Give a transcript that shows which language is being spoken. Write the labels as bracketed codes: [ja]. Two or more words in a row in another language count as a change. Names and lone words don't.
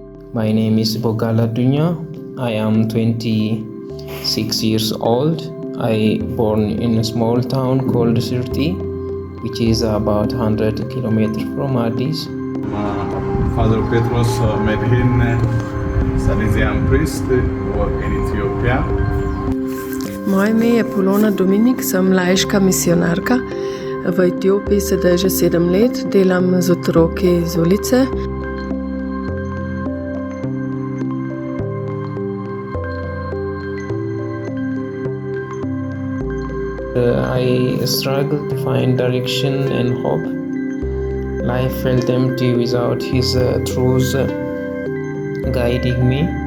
[en] My name is Bogaladunja. I am 26 years old. I born in a small town called Sirti, which is about 100 kilometers from Addis. Father Petros Medhin, Salesian priest in Ethiopia. [sl] Moje ime je Polono Dominik, sem laiška misionarka. V Etiopiji sedaj že 7 let, delam z otroki iz ulice. [en] I struggled to find direction and hope. Life felt empty without His truth guiding me.